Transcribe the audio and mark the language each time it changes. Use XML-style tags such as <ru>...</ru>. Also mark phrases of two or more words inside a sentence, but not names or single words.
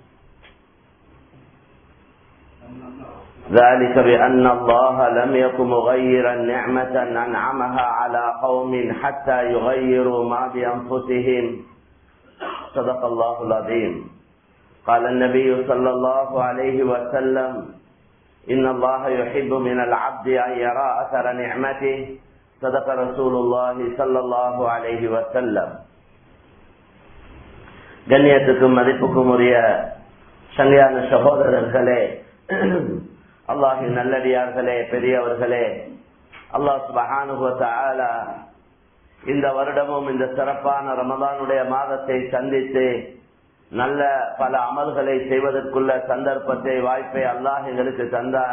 <ar>ذلك بأن الله لم يكن مغيرا نعمة أنعمها على قوم حتى يغيروا ما بأنفسهم صدق الله العظيم قال النبي صلى الله عليه وسلم إن الله يحب من العبد أن يرى أثر نعمته صدق رسول الله صلى الله عليه وسلم</ar> <ta>கண்ணியத்துக்கும் மதிப்புக்கும் உரிய சங்கையான சகோதரர்களே, அல்லாஹின் நல்லடியார்களே, பெரியவர்களே, அல்லாஹ்</ta> <ar>سبحانه وتعالى</ar> <ta>இந்த வருடமும் இந்த சிறப்பான ரமதானுடைய மாதத்தை சந்தித்து நல்ல பல அமல்களை செய்வதற்குள்ள சந்தர்ப்பத்தை, வாய்ப்பை அல்லாஹ் எங்களுக்கு தந்தான்.</ta>